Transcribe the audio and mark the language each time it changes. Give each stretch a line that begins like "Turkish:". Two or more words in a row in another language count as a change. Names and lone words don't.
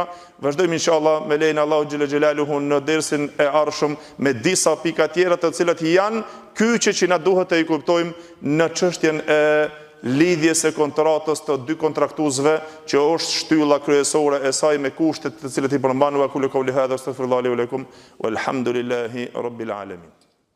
Albanian: Vazhdojmë inshallah me lejen
Arabic: الله جل جلاله
Albanian: në dersin e ardhshëm me disa pika tjera të cilat janë kyçe që na duhet të i kuptojmë në çështjen e lidhjes së kontratës të dy kontraktuesve, që është shtylla kryesore e saj me kushtet të cilat i përmban.
Arabic: وكل قولي هذا أستغفر الله ولكم والحمد لله رب العالمين.